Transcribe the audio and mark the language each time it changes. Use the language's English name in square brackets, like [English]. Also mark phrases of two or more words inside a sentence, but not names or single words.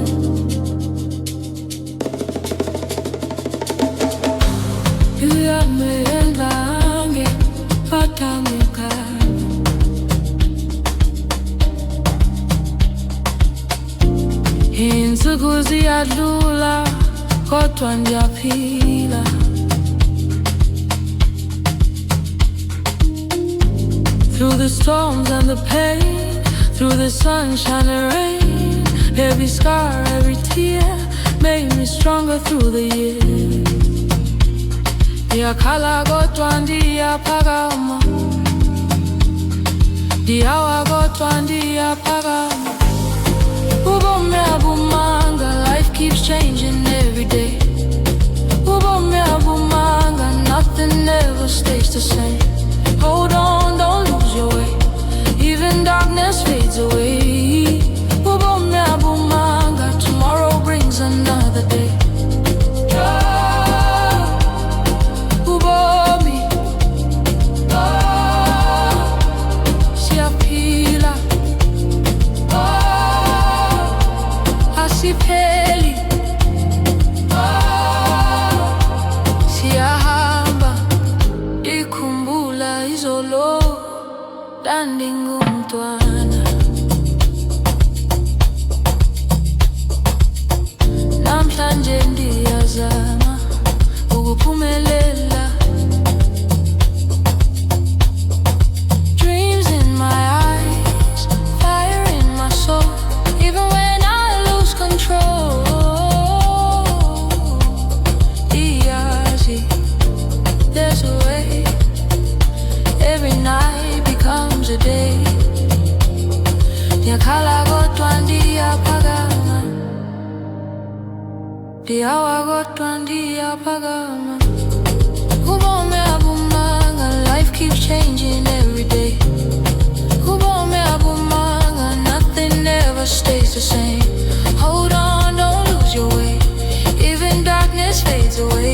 [Xhosa] You me engange, patamika. Insuku ziyadlula, kodwa ndiyaphila. [English] Through the storms and the pain, through the sunshine and rain, every scar, every tear made me stronger through the years. [Xhosa] Ndiyakhala kodwa ndiyaphakama, ndiyawa kodwa ndiyaphakama. Ubomi abumanga, [English] life keeps changing every day. [Xhosa] Ubomi abumanga, [English] nothing ever stays the same. Hold on, don't lose your way, even darkness fades away. [Xhosa] Ubomi abumanga, [English] tomorrow brings another day. [Xhosa] Sipheli, siyahamba, ikhumbula izolo, ndandingumntwana. Namhlanje ndiyazama ukuphumelela. [English] Dreams in my eyes, fire in my soul, even when I lose control. There's a way. Every night becomes a day. [Xhosa] Ndiyakhala kodwa ndiyaphakama, ndiyawa kodwa ndiyaphakama. Ubomi abumanga, [English] life keeps changing every day. [Xhosa] Ubomi abumanga, [English] nothing ever stays the same. Hold on, don't lose your way, even darkness fades away.